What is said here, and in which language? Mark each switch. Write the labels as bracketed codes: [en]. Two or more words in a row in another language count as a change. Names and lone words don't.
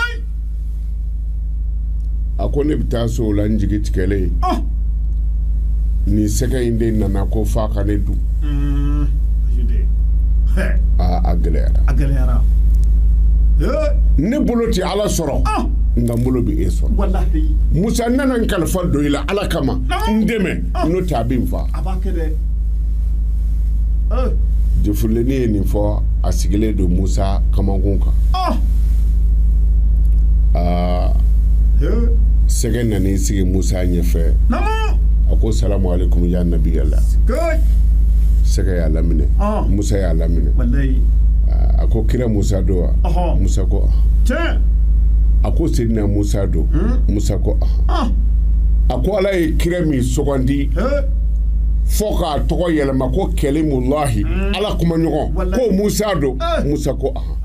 [bm] a ko ne bɛ taa so o la n jigi tigɛlen nin sɛgɛ in de nana ko fa ka ne dun a gɛlɛyara ne bolo tɛ ala sɔrɔ nka n bolo bɛ e sɔrɔ Musa nana n kalifa don i la ala kama n dɛmɛ n'o tɛ a bɛ n fa jifilenni ye nin fɔ a sigilen don Musa kamankun kan sɛgɛ nan'i sigi Musa ɲɛfɛ a ko [ar] سلام عليكم يا نبي الله [bm] sɛgɛ y'a laminɛ Musa y'a laminɛ a ko kira Musa don wa Musa ko a ko Seydina Musa don Musa ko a ko ala ye kira min sugandi fo k'a tɔgɔ yɛlɛma ko Kalimullahi ala kuma ɲɔgɔn ko Musa don Musa ko